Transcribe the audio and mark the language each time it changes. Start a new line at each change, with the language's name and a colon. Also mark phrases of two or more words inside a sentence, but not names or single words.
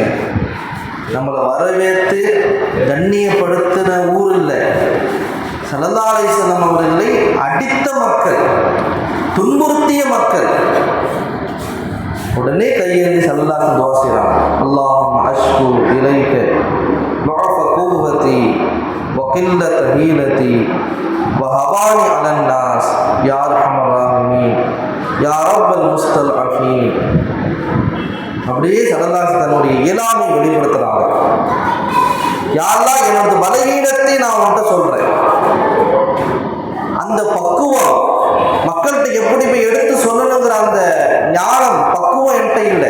Tamil: நம்மளை வரவேற்று கண்ணியப்படுத்தின ஊர் இல்லை,
Arabic: صلى الله عليه وسلم
Tamil: அவர்களை அடித்த மக்கள், துன்புறுத்திய மக்கள். உடனே கையேந்தி
Arabic: صلى الله عليه وسلم
Tamil: துஆ செய்றாங்க.
Arabic: اللهم أشكو إليك ضعف قوتي وقلة حيلتي وهواني على الناس يا ارحم الراحمين يا رب المستضعفين.
Tamil: அப்படியே
Arabic: صلى الله عليه وسلم
Tamil: தன்னுடைய இயலாமை வெளிப்படுத்துறாங்க. யா அல்லாஹ், என்னோட பலவீனத்தை நான் உன்கிட்ட சொல்றேன். அந்த பக்குவம் மக்கள்கிட்ட எப்படி போய் எடுத்து சொல்லணுங்கிற அந்த ஞானம் பக்குவம் என்கிட்ட இல்லை.